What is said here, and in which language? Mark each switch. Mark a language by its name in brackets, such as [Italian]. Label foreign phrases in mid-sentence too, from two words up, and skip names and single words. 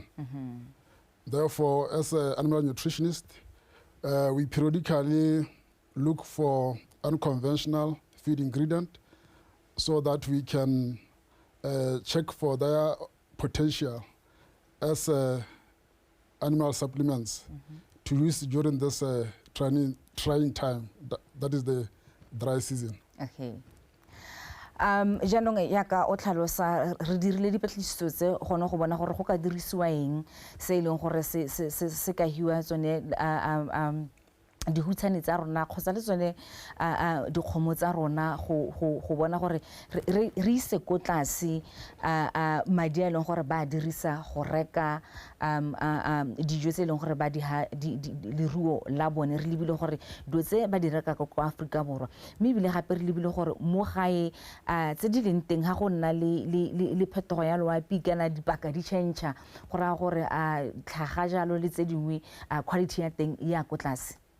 [English] Therefore, as an animal nutritionist, we periodically look for unconventional feed ingredient so that we can check for their potential as animal supplements to use during this trying time, that is the dry season. Okay. [Tswana] Jaanong yaka o tlhalosa re dirile dipatlisiso tse gone go bona gore go ka dirisiwa eng se ileng gore se ka hiwa tsone dihutshane tsa rona kgotsa le tsone dikgomo tsa rona go bona gore re ise ko tlase madi a leng gore ba dirisa go reka dijo tse leng gore ba di ha leruo la bone, re lebile gore dilo tse ba di reka ko Afrika Borwa, mme ebile gape re lebile gore mo gae tse di leng teng ga go nna le phetogo ya loapi kana dipaka di change go raya gore tlhaga jalo le tse dingwe quality ya teng ya ko tlase.